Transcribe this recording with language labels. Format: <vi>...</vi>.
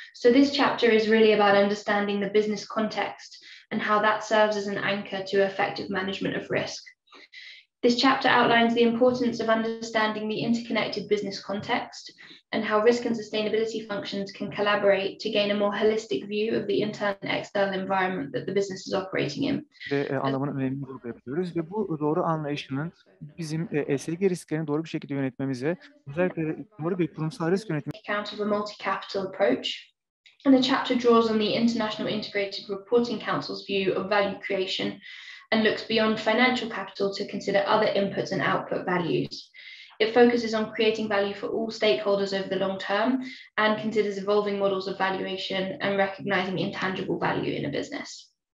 <en>So this chapter is really about understanding the business context and how that serves as an anchor to effective management of risk. This chapter outlines the importance of understanding the interconnected business context and how risk and sustainability functions can collaborate to gain a more holistic view of the internal and external environment that the business is operating in.</en> <tr>Ve anlamının önemini vurgulayabiliyoruz ve bu doğru anlayışının bizim Esg risklerini doğru bir şekilde yönetmemize, özellikle doğru bir kurumsal risk yönetimi</tr> <en>account of a multi-capital approach. And the chapter draws on the International Integrated Reporting Council's view of value creation and looks beyond financial capital to consider other inputs and output values. It focuses on creating value for all stakeholders over the long term and considers evolving models of valuation and recognizing intangible value in a business.</en>